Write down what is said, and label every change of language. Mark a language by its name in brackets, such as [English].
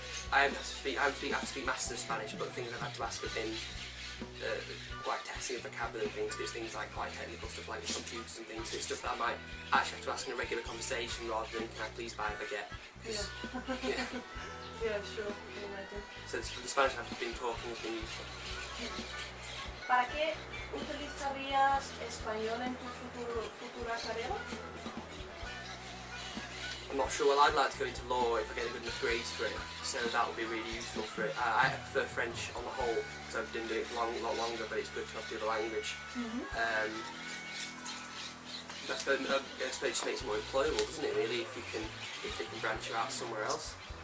[English] I have to speak master of Spanish, but the things I've had to ask have been quite testing of vocabulary and things. It's things like quite technical stuff like computers and things. So it's stuff that I might actually have to ask in a regular conversation rather than can I please buy a baguette? Yeah. Yeah, sure. I can imagine. So the Spanish I've been talking has been useful. [Spanish] ¿Para qué utilizarías español en tu futura carrera? [English] I'm not sure. Well, I'd like to go into law if I get a good enough grades for it, so that would be really useful for it. I prefer French on the whole, because I've been doing it for a lot longer, but it's good to have the other language. I suppose it just makes it more employable, doesn't it, really, if they can branch you out somewhere else.